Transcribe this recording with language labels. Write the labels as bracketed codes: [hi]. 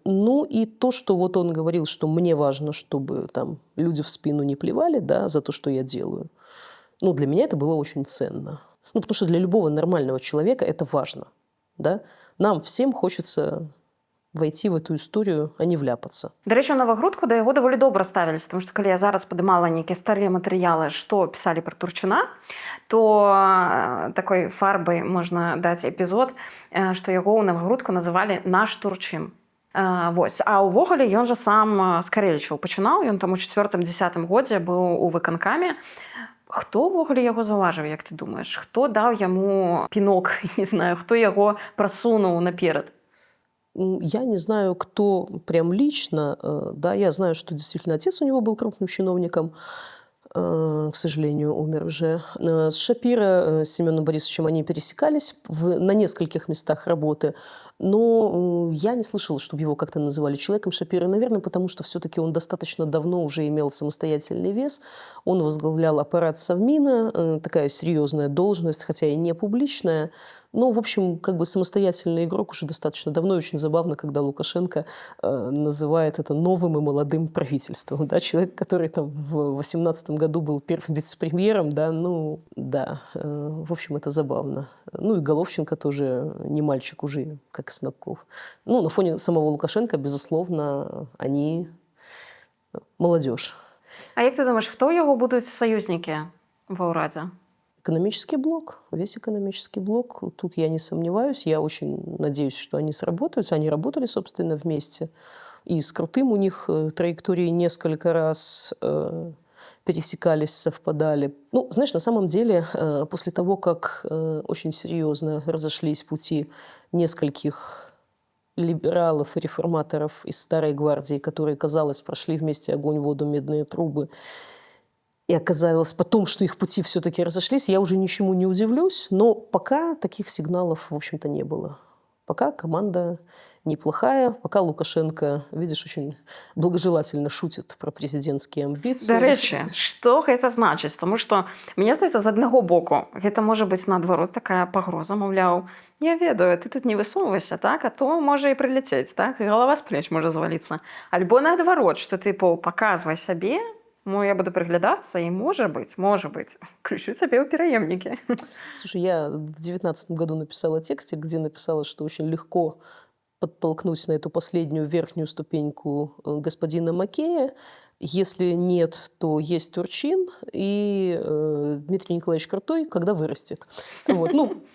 [ru] Ну и то, что вот он говорил, что мне важно, чтобы там люди в спину не плевали, да, за то, что я делаю. Ну, для меня это было очень ценно. Ну, потому что для любого нормального человека это важно, да. Нам всем хочется войти в эту историю, а не вляпаться. [be] До рэчы, у Новагрудку да яго даволі добра ставіліся, тому што калі я зараз падымала нейкія старыя матэрыялы, што пісалі пра Турчына, то такой фарбай можна даць эпізод, што яго ў Новагрудку называлі «наш Турчын». Вось. А ўвогуле ён жа сам з Карэлічаў пачынаў, ён там у 4-10 годзе быў у выканкаме. Хто ўвогуле яго заўважыў, як ты думаеш? Хто даў яму пінок, не знаю, хто яго прасунуў наперад? [ru] Я не знаю, кто прям лично, да, я знаю, что действительно отец у него был крупным чиновником, к сожалению, умер уже. С Шапиро, с Семеном Борисовичем они пересекались на нескольких местах работы, но я не слышала, чтобы его как-то называли человеком Шапиро, наверное, потому что все-таки он достаточно давно уже имел самостоятельный вес, он возглавлял аппарат Совмина, такая серьезная должность, хотя и не публичная. Ну, в общем, как бы самостоятельный игрок уже достаточно давно. И очень забавно, когда Лукашенко называет это новым и молодым правительством. Да? Человек, который там в 2018 году был первым вице-премьером, да, ну, да, в общем, это забавно. Ну, и Головченко тоже не мальчик уже, как Снабков. Ну, на фоне самого Лукашенко, безусловно, они молодежь. [be] А як ты думаешь, хто яго будуць саюзнікі ва ўрадзе? [ru] Экономический блок, весь экономический блок. Тут я не сомневаюсь. Я очень надеюсь, что они сработаются. Они работали, собственно, вместе. И с Крутым у них траектории несколько раз пересекались, совпадали. Ну, знаешь, на самом деле, после того, как очень серьезно разошлись пути нескольких либералов и реформаторов из Старой Гвардии, которые, казалось, прошли вместе огонь, воду, медные трубы, и оказалось потом, что их пути все-таки разошлись, я уже ничему не удивлюсь, но пока таких сигналов, в общем-то, не было. Пока команда неплохая, пока Лукашенко, видишь, очень благожелательно шутит про президентские амбиции. [be] До рэчы, што гэта значыць? Таму што, мне здаецца, з аднаго боку, гэта можа быць, наадварот, такая пагроза, маўляў, я ведаю, ты тут не высоўвайся, так, а то можа і прыляцець, так, і галава з плеч можа зваліцца. Альбо наадварот, што тыпу, паказвай сабе, я буду приглядацца, [ru] и, может быть, [be] включу тебе ў пераемнікі. [ru] Слушай, я в 2019 году написала текстик, где написала, что очень легко подтолкнуть на эту последнюю верхнюю ступеньку господина Макея. Если нет, то есть Турчин и Дмитрий Николаевич Крутой, когда вырастет. Вот. Ну,